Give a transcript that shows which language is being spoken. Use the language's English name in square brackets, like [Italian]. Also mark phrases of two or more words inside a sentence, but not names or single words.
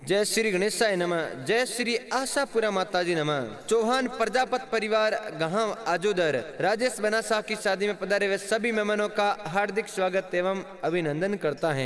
[Hindi] जय श्री गणेशाय नमः। जय श्री आशापुरा माताजी नमः। चौहान प्रजापत परिवार गांव आजोदर राजेश बनासा की शादी में पधारे हुए सभी मेहमानों का हार्दिक स्वागत एवं अभिनंदन करता है।